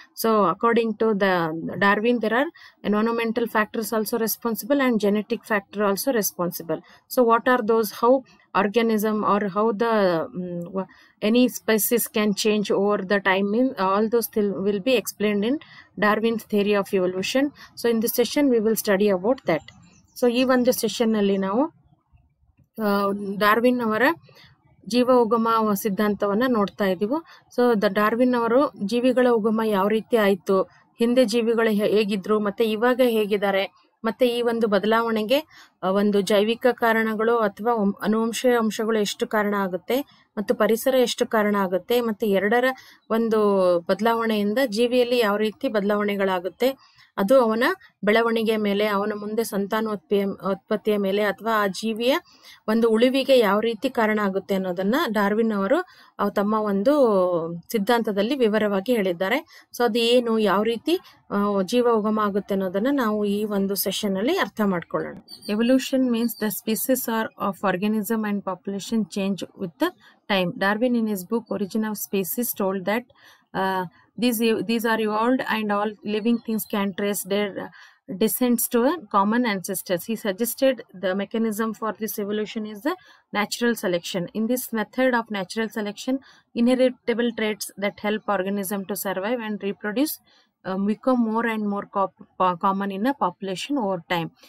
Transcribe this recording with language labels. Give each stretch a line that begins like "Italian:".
English: So according to the Darwin, there are environmental factors also responsible and genetic factor also responsible. So what are those? How organism or how the any species can change over the time, all those will be explained in Darwin's theory of evolution. So in this session we will study about that.
Kannada: So ಈ ಒಂದು session ಅಲ್ಲಿ ನಾವು Darwin ಅವರ ಜೀವ ಉಗಮ ಸಿದ್ಧಾಂತವನ್ನ ನೋಡ್ತಾ ಇದೀವಿ. So Darwin ಅವರು ಜೀವಿಗಳ ಉಗಮ ಯಾವ ರೀತಿ ಆಯ್ತು, ಹಿಂದೆ ಜೀವಿಗಳು ಹೇಗಿದ್ರು ಮತ್ತೆ ಇವಾಗ ಹೇಗಿದ್ದಾರೆ, ಮತ್ತೆ ಈ ಒಂದು ಬದಲಾವಣೆಗೆ ಒಂದು ಜೈವಿಕ ಕಾರಣಗಳು ಅಥವಾ ಅನುವಂಶೀಯ ಅಂಶಗಳು ಎಷ್ಟು ಕಾರಣ ಆಗುತ್ತೆ ಮತ್ತು ಪರಿಸರ ಎಷ್ಟು ಕಾರಣ ಆಗುತ್ತೆ, ಮತ್ತೆ ಎರಡರ ಒಂದು ಬದಲಾವಣೆಯಿಂದ ಜೀವಿಯಲ್ಲಿ ಯಾವ ರೀತಿ ಬದಲಾವಣೆಗಳಾಗುತ್ತೆ, ಅದು ಅವನ ಬೆಳವಣಿಗೆ ಮೇಲೆ, ಅವನ ಮುಂದೆ ಸಂತಾನೋತ್ಪತ್ತಿಯ ಮೇಲೆ ಅಥವಾ ಆ ಜೀವಿಯ ಒಂದು ಉಳಿವಿಗೆ ಯಾವ ರೀತಿ ಕಾರಣ ಆಗುತ್ತೆ ಅನ್ನೋದನ್ನ ಡಾರ್ವಿನ್ ಅವರು ತಮ್ಮ ಒಂದು ಸಿದ್ಧಾಂತದಲ್ಲಿ ವಿವರವಾಗಿ ಹೇಳಿದ್ದಾರೆ. ಸೊ ಅದು ಏನು, ಯಾವ ರೀತಿ ಜೀವ ಉಗಮ ಆಗುತ್ತೆ ಅನ್ನೋದನ್ನ ನಾವು ಈ ಒಂದು ಸೆಷನ್ ಅಲ್ಲಿ ಅರ್ಥ ಮಾಡ್ಕೊಳ್ಳೋಣ.
English: Evolution means the species are of organism and population change with the time. Darwin in his book Origin of Species told that these are evolved and all living things can trace their descents to a common ancestors. He suggested the mechanism for this evolution is the natural selection. In this method of natural selection, inheritable traits that help organism to survive and reproduce become more and more common in a population over time.